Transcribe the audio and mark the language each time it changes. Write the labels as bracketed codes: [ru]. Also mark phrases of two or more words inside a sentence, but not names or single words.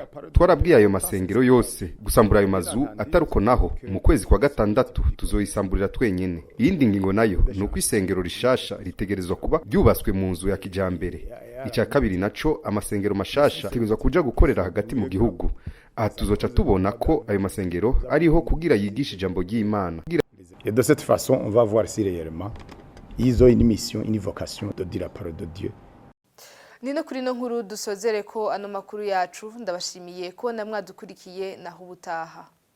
[rn] Twarabwiye ayo masengero yose gusambura ayo mazu, ataruko naho mu kwezi kwa gatandatu tuzoyisamburira twenyene. Iyindi ngingo nayo nuko isengero rishasha ritegerezwa kuba ryubatswe mu nzu ya kijambere. Icya kabiri naco amasengero mashasha ategerezwa kuja gukorera hagati mu gihugu. Aha tuzoca tubona ko ayo masengero ariho kugira yigisha ijambo ry'Imana. [fr] Et de cette façon, on va voir si réellement ils ont une mission, une vocation de dire la parole de Dieu. [rn] Nino kuri no nkuru dusozere ko ano makuru yacu ndabashimiye ko namwadukurikiye naho ubutaha.